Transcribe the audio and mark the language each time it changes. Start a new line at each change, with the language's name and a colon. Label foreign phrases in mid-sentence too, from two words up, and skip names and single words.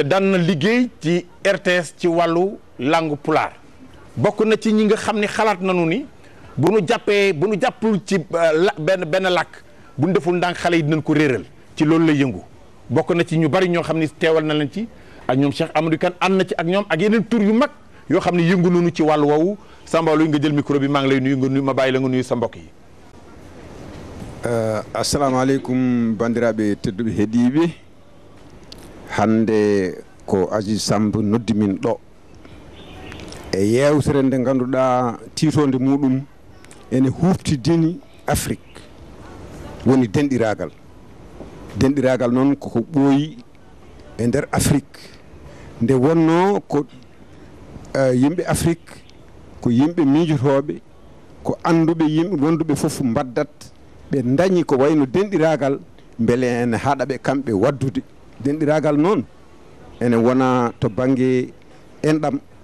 Wolof: daan na liggéey ci RTS ci wàllu langue pulaar bokk na ci ñi nga xam ni xalaat nañu ni bu nu jàppul ci benn làkk bu nu deful ndànk xale yi dinañ ko réeral ci loolu lay yëngu bokk na ci ñu bari ñoo xam ni teewal na leen ci ak ñoom Cheikh Amadou Kane ànd na ci ak ñoom ak yeneen tur yu mag yoo xam ne yëngu nañu ci wàllu woowu Samba Awali nga jël micro bi maa ngi lay nuyu nga nuyu ma bàyyi la nga nuyu sa mbokk yi.
Fula: assalamu aleykum bandiraɓe tedduɓe heeɗiɓe hande ko Aziz Samb noddi min ɗo e yewtere nde ganduɗa titode muɗum ene huftidini Afrique woni denɗiragal noon koko ɓooyi e nder Afrique nde wonno ko yimɓe Afrique ko yimɓe miijotoɓe ko anduɓe yimɓe wonduɓe fof mbaddat ɓe dañi ko wayno denɗiragal beele ene haɗa ɓe kamɓe waddude denɗiragal noon ene wona to banggue enɗam